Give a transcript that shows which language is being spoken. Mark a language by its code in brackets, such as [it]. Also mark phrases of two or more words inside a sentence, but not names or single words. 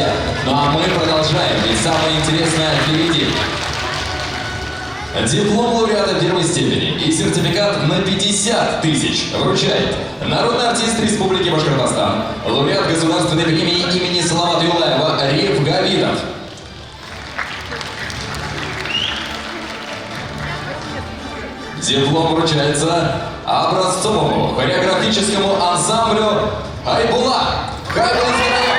[ru] Ну а мы продолжаем, ведь самое интересное впереди. Диплом лауреата 1-й степени и сертификат на 50 тысяч вручает народный артист Республики Башкортостан, лауреат государственной премии имени Салавата Юлаева Риф Гавидов. Диплом вручается образцовому хореографическому ансамблю «Айбула» Хабинский район.